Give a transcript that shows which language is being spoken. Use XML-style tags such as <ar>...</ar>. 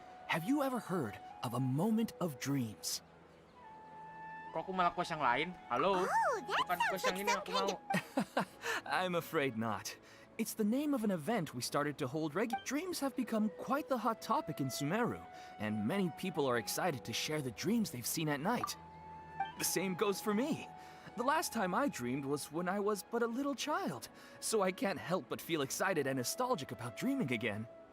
<en>Have you ever heard of a moment of dreams?</en> <id>Kok aku malah quest yang lain? Halo? Bukan quest yang ini aku mau.</id> <en>I'm afraid not. It's the name of an event we started to hold Dreams have become quite the hot topic in Sumeru, and many people are excited to share the dreams they've seen at night. The same goes for me. The last time I dreamed was when I was but a little child, so I can't help but feel excited and nostalgic about dreaming again.</en>